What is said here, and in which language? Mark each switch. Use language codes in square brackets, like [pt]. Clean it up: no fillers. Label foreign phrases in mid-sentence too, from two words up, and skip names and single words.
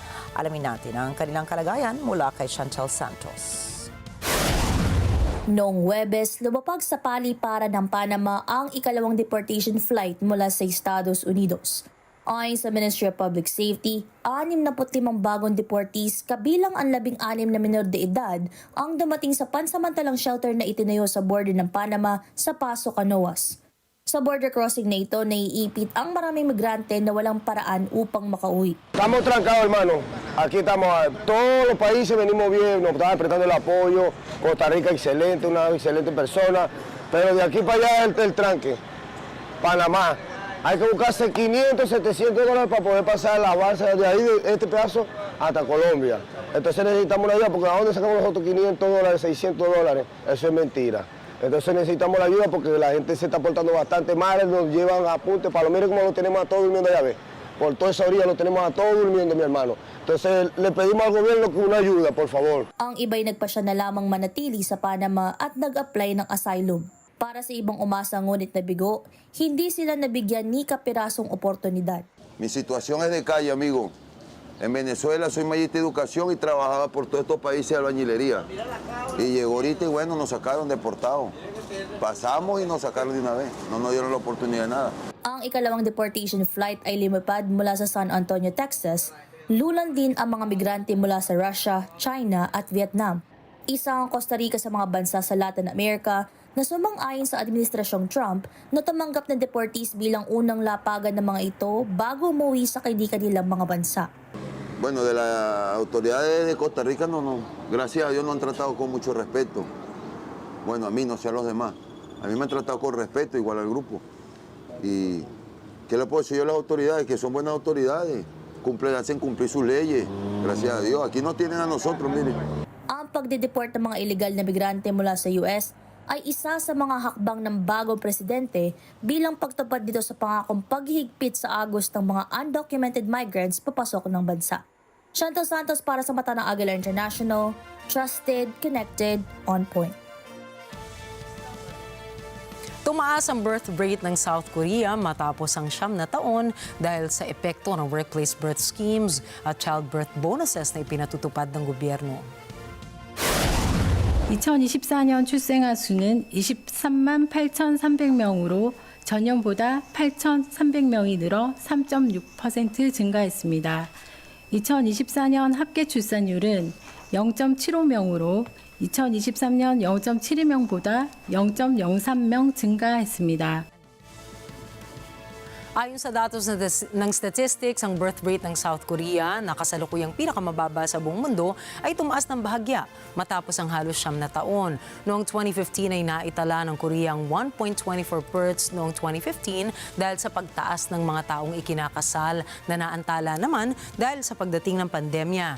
[tl] Alamin natin ang kanilang kalagayan mula kay Chantel Santos. Noong Huwebes, lumapag sa paliparan ng Panama ang ikalawang [en] deportation flight [tl] mula sa Estados Unidos. Ayon sa Ministry of Public Safety, 65 bagong deportees kabilang ang 16 na [es] menor de edad [tl] ang dumating sa pansamantalang shelter na itinayo sa border ng Panama sa Paso Canoas. Sa border crossing na ito, naiipit ang maraming migrante na walang paraan upang makauwi. [es] Estamos trancados, hermano. Aquí estamos, todos los países venimos bien, nos están prestando el apoyo. Costa Rica, excelente, una excelente persona. Pero de aquí para allá el tranque. Panamá. Hay que buscarse 500, 700 dólares para poder pasar la base de ahí, de este pedazo, hasta Colombia. Entonces necesitamos una ayuda, porque ¿a dónde sacamos nosotros 500 dólares, 600 dólares? Eso es mentira. Entonces necesitamos la ayuda porque la gente se está portando bastante mal, nos llevan a punte para mire cómo lo tenemos a todos durmiendo allá, ¿ves? Por toda esa orilla lo tenemos a todos durmiendo, mi hermano. Entonces le pedimos al gobierno que una ayuda, por favor. [tl] Ang iba'y nagpasya na lamang manatili sa Panama at nag-apply ng asylum. Para sa ibang umasa ngunit nabigo, hindi sila nabigyan ni kapirasong oportunidad. [es] Mi situación es de calle, amigo. En Venezuela soy maestra de educación y trabajaba por todos estos países de albañilería. Y llegó ahorita y bueno, nos sacaron deportados. Pasamos y nos sacaron de una vez. No nos dieron la oportunidad de nada. [tl] Ang ikalawang [en] deportation flight [tl] ay lumipad mula sa San Antonio, Texas. Lulan din ang mga migrante mula sa Russia, China at Vietnam. Isa ang Costa Rica sa mga bansa sa Latin America na sumang-ayon sa Administrasyong Trump na tumanggap ng deportees bilang unang lapagan ng mga ito bago umuwi sa kanilang mga bansa. [es] Bueno, de las autoridades de Costa Rica no, gracias a Dios nos han tratado con mucho respeto. Bueno, a mí, no sé a los demás. A mí me han tratado con respeto, igual al grupo. Y, ¿qué le puedo decir yo a las autoridades? Que son buenas autoridades, hacen cumplir sus leyes, gracias a Dios. Aquí nos tienen a nosotros, miren. [tl] Ang pagdedeport ng mga illegal na migrante mula sa US ay isa sa mga hakbang ng bagong presidente bilang pagtupad dito sa pangakong paghihigpit sa agos ng mga [en] undocumented migrants [tl] papasok ng bansa. Chantal Santos para sa mata ng Agila International, [en] trusted, connected, on point. [tl] Tumaas ang [en] birth rate [tl] ng South Korea matapos ang 9 na taon dahil sa epekto ng [en] workplace birth schemes [tl] at [en] childbirth bonuses [tl] na ipinatutupad ng gobyerno. [ko] 2024년 출생아 수는 23만 8,300명으로 전년보다 8,300명이 늘어 3.6% 증가했습니다. 2024년 합계 출산율은 0.75명으로 2023년 0.72명보다 0.03명 증가했습니다. [tl] Ayon sa datos ng statistics, ang [en] birth rate [tl] ng South Korea na kasalukuyang pinakamababa sa buong mundo ay tumaas ng bahagya matapos ang halos 9 na taon. Noong 2015 ay naitala ng Korea ang 1.24 births noong 2015 dahil sa pagtaas ng mga taong ikinakasal na naantala naman dahil sa pagdating ng pandemya.